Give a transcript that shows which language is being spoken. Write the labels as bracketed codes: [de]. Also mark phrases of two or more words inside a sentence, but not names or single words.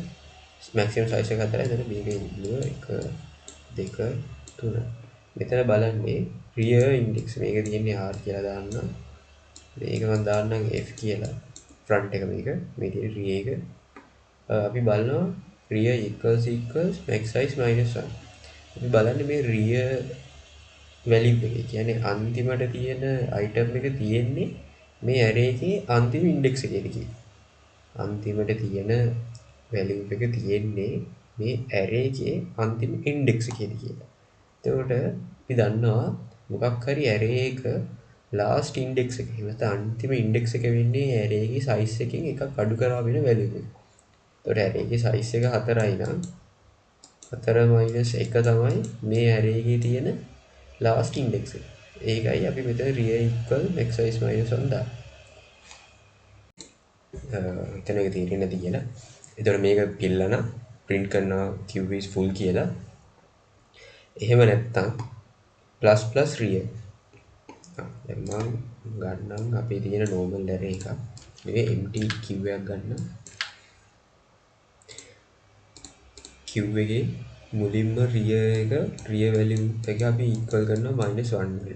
[en] maximum size [si] එක 4යි. එතන මේකේ ඉන්නුව 1 2 3. මෙතන බලන්නේ [en] rear index [si] මේක තියෙන්නේ r කියලා දාන්න. මේක මම දාන්නම් f කියලා. front එක මේක. මේ තියෙන rear එක. අපි බලනවා [en] rear equals max size -1. [si] අපි බලන්නේ මේ [en] rear value [si] එක. කියන්නේ අන්තිමට තියෙන item එක තියෙන්නේ මේ array එකේ අන්තිම index එකේදී. අන්තිමට තියෙන වැලියු එක තියෙන්නේ මේ ඇරේ එකේ අන්තිම ඉන්ඩෙක්ස් එකේදී කියලා. එතකොට අපි දන්නවා මොකක් හරි ඇරේ එක [en] last index [si] එක එහෙම අන්තිම ඉන්ඩෙක්ස් එක වෙන්නේ ඇරේ එකේ සයිස් එකෙන් එකක් අඩු කරා වෙන වැලියු එක. එතකොට ඇරේ එකේ සයිස් එක 4යි නම් 4 මයිනස් 1 තමයි මේ ඇරේ එකේ තියෙන [en] last index [si] එක. ඒකයි අපි මෙතන [en] real equal x size minus 1 [si] දාන්නේ. එතන එක තේරෙන්නේ නැති කියලා. එතකොට මේක පිළිලා print කරනවා [en] q is full [si] කියලා. එහෙම නැත්තම් [en] plus plus real. [si] දැන් මම ගන්නම් අපේ තියෙන [en] normal array [si] එකක්. මේ [en] empty q [si] එකක් ගන්න. q එකේ මුලින්ම [en] real value [si] එක අපි equal කරනවා -1 වලට.